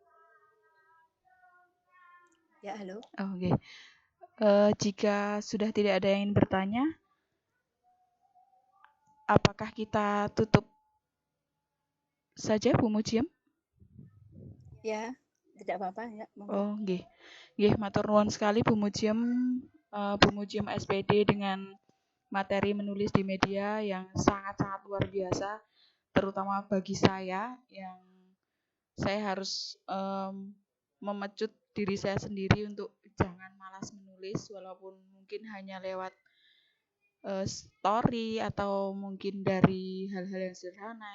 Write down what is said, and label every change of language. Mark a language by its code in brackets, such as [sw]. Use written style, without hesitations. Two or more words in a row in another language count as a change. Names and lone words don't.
[id] Ya, halo. Oke. Jika sudah tidak ada yang bertanya, apakah kita tutup saja Bu Mujiem? Ya, tidak apa-apa ya. [jv] Oh, nggih. Nggih, matur nuwun [id] sekali Bu Mujiem, Bu Mujiem SPD dengan materi menulis di media yang sangat-sangat luar biasa, terutama bagi saya yang saya harus memecut diri saya sendiri untuk jangan malas menulis, walaupun mungkin hanya lewat story atau mungkin dari hal-hal yang sederhana.